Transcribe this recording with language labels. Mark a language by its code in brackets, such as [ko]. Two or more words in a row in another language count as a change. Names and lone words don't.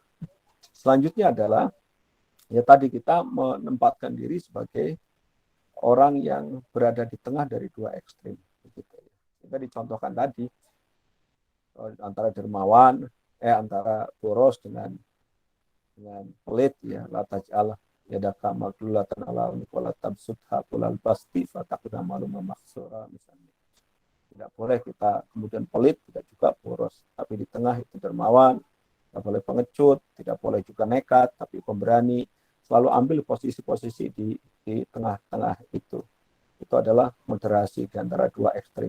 [id] Selanjutnya adalah ya tadi kita menempatkan diri sebagai orang yang berada di tengah dari dua ekstrim. Kita dicontohkan tadi antara dermawan, antara boros dengan pelit, ya [ar] لا تجعل يدك مغلولة إلى عنق ولا تبسطها كل البسط فتكون ملوما محسورا misalnya. [id] Tidak boleh kita kemudian pelit, tidak juga boros, tapi di tengah itu dermawan, tidak boleh pengecut, tidak boleh juga nekat, tapi pemberani, selalu ambil posisi-posisi di tengah-tengah itu. Itu adalah moderasi di antara dua ekstrim.